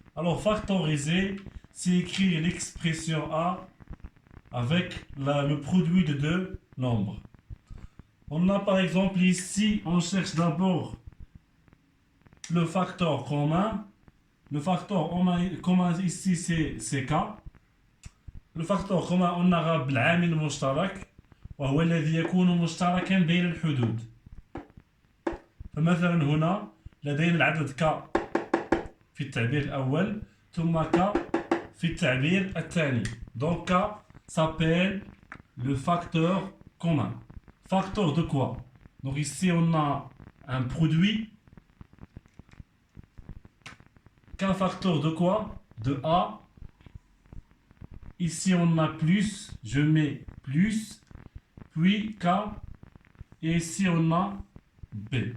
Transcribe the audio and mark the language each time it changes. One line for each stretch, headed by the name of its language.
French: Alors, factoriser, c'est écrire l'expression A avec le produit de deux nombres. On a par exemple ici, on cherche d'abord le facteur commun. Le facteur commun ici c'est K. Le facteur commun on a
Arabic: بالعامل المشترك وهو الذي يكون مشتركا بين الحدود. فمثلا هنا لدينا العدد K في التعبير الأول ثم K في التعبير الثاني.
French: Donc K s'appelle le facteur commun. Facteur de quoi? Donc ici on a un produit. K facteur de quoi? De A. Ici on a plus, je mets plus, puis K, et ici on a B.